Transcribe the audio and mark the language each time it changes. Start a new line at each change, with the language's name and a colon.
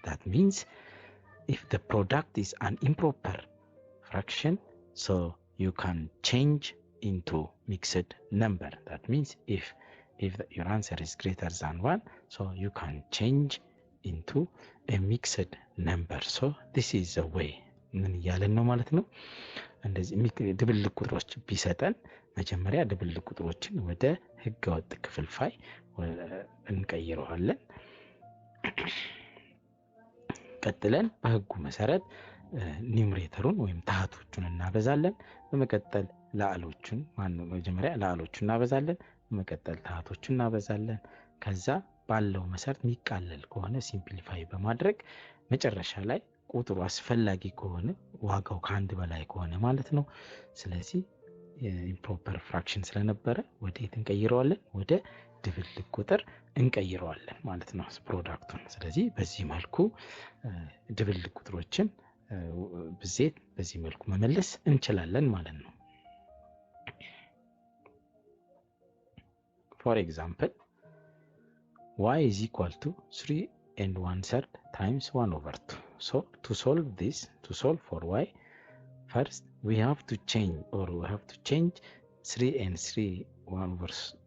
English: That means if the product is an improper fraction, so you can change into mixed number. That means if your answer is greater than 1, so you can change into a mixed number. So this is the way.
Amharic: ምን ያለን ነው ማለት ነው። እንደዚህ ድብልቅ ቁጥሮች ቢሰጠን መጀመሪያ ድብልቅ ቁጥሮችን ወደ ህገወጥ ክፍልፋይ እንቀይረዋለን። ቀጥለን በህጉ መሰረት ኒውመሬተሩን ወይም ታህቶቹን እናበዛለን። በመቀጠል ላዕሎቹን መጀመሪያ ላዕሎቹን እናበዛለን። በመቀጠል ታህቶቹን እናበዛለን። ከዛ ባለው መሰረት የሚቃለል ከሆነ ሲምፕሊፋይ በማድረግ መጨረሻ ላይ ቁጥሩ አስፈላጊ ከሆነ ዋጋው ከአንድ በላይ ከሆነ ማለት ነው። ስለዚህ ኢምፕሮፐር ፍራክሽን ስለነበረ ወዴት እንቀይረዋለን? ወደ ድብልቅ ቁጥር እንቀይረዋለን ማለት ነው ፕሮዳክቱን። ስለዚህ በዚህ መልኩ ድብልቅ ቁጥሮችን ብዜት በዚህ መልኩ መመለስ እንችላለን ማለት ነው።
English: For example, y is equal to 3 and 1/3 times 1/2. So to solve for y, first we have to change 3 and 3 1/3.